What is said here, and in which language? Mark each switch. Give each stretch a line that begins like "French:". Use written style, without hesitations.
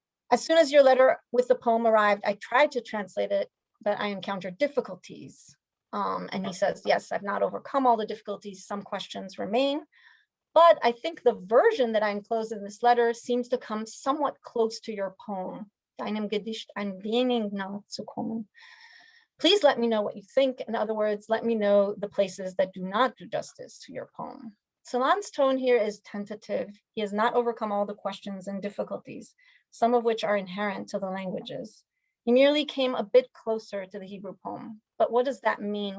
English: As soon as your letter with the poem arrived, I tried to translate it, but I encountered difficulties. And he says, yes, I've not overcome all the difficulties. Some questions remain. But I think the version that I enclosed in this letter seems to come somewhat close to your poem.
German: Deinem Gedicht ein wenig nahe zu kommen.
English: Please let me know what you think. In other words, let me know the places that do not do justice to your poem. Celan's tone here is tentative. He has not overcome all the questions and difficulties, some of which are inherent to the languages. He merely came a bit closer to the Hebrew poem. But what does that mean?